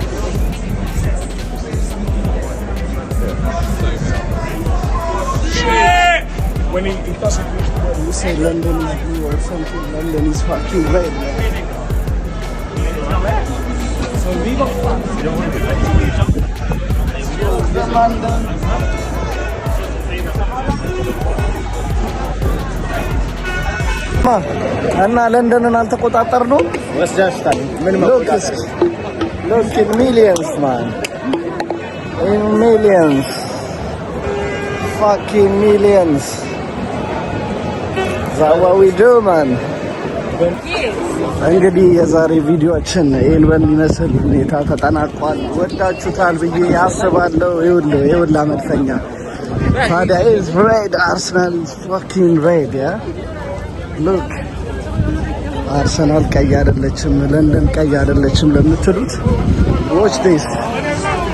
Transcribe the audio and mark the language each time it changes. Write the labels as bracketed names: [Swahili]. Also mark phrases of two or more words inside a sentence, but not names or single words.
[English] When he doesn't you say London is blue or something, London is fucking red. So leave off that. You don't want to the London. [Amharic] እና ለንደንን አልተቆጣጠርነው ወስዳሽታል ምን [English] መቆጣጠር look in millions man in millions fucking millions that's what we do man [Amharic] እንግዲህ የዛሬ ቪዲዮአችን ይሄን በሚመስል ሁኔታ ተጠናቋል። ወዳችሁታል ብዬ ያስባለሁ። ይውላ መድፈኛ ታዲያ [English] is red Arsenal is fucking red yeah look [Amharic] አርሰናል ቀይ አይደለችም ለንደን ቀይ አይደለችም ለምትሉት [English] watch this